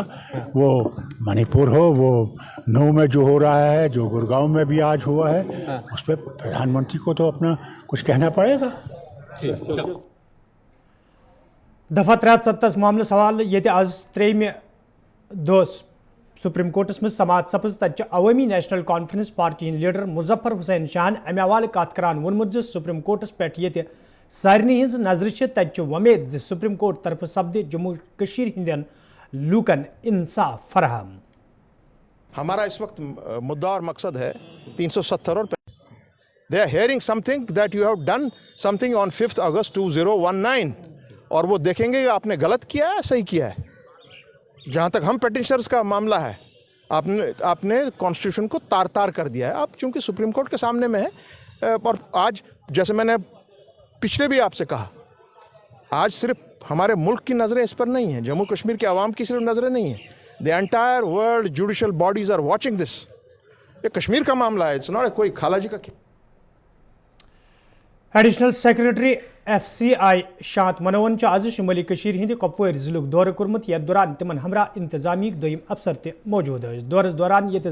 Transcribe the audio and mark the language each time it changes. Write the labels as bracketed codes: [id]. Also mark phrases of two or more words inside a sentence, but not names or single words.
[hi] वो मणिपुर हो, वो नू में जो हो रहा है, जो गुड़गांव में भी आज हुआ है, उस पर प्रधानमंत्री को तो अपना कुछ कहना पड़ेगा। [ks] दफा 370 मामले सवाल ये आज 3 दोस सुप्रीम कोर्टस में समात सपज तक अवामी नेशनल कॉन्फ्रेंस पार्टी लीडर मुजफ्फर हुसैन शाहन अमे हवाले कत करान वोनमुत सुप्रीम कोर्टस पे ये सारनी हज नजर तक वमेद सुप्रीम कोर्ट तरफ सपदे जम्मू कशीर हिंदन लूकन इंसाफ फराहम। [hi] हमारा इस वक्त मुद्दा और मकसद है 370 और [en] they are hearing something that you have done something on 5 August 2019 [hi] और वो देखेंगे कि आपने गलत किया है सही किया है। जहाँ तक हम पेटिशनर्स का मामला है, आपने कॉन्स्टिट्यूशन को तार तार कर दिया है। आप चूंकि सुप्रीम कोर्ट के सामने में है और आज जैसे मैंने पिछले भी आपसे कहा, आज सिर्फ हमारे मुल्क की नज़रें इस पर नहीं हैं, जम्मू कश्मीर के आवाम की सिर्फ नज़रें नहीं हैं, [en] the entire world judicial bodies are watching this. [hi] ये कश्मीर का मामला है, [en] it's not [hi] कोई खालाजी का। [en] additional secretary [ks] FCI शांत मनोवन आज शुमाली कशीर हिंद कपवार जिले दौर कोर्मुत यथ दौरान तिमन हमरा इंतजामी दोयम अफसर ते मौजूद दौरस दौरान ये